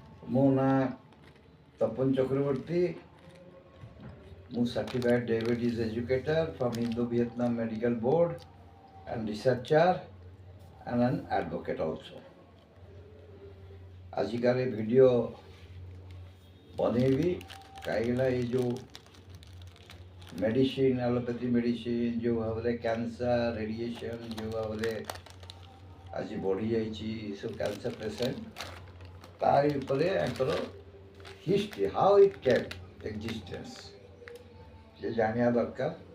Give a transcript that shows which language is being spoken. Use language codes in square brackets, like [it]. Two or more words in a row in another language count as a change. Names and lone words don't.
[or] ମୋ ନାଁ ତପନ ଚକ୍ରବର୍ତ୍ତୀ। [en] ମୁଁ certified diabetes educator from Indo-Vietnam Medical Board and researcher and an advocate also. [or] ଆଜିକାର ଭିଡ଼ିଓ ବନେଇବି କାହିଁକିନା ଏ ଯେଉଁ ମେଡ଼ିସିନ [en] allopathy medicine [or] ଯେଉଁ ଭାବରେ [en] cancer radiation [or] ଯେଉଁ ଭାବରେ ଆଜି ବଢ଼ିଯାଇଛି ସବୁ [en] cancer patient [or] ତାରି ଉପରେ ଆଙ୍କର [en] history how it came existence [or] ଯେ ଜାଣିବା ଦରକାର।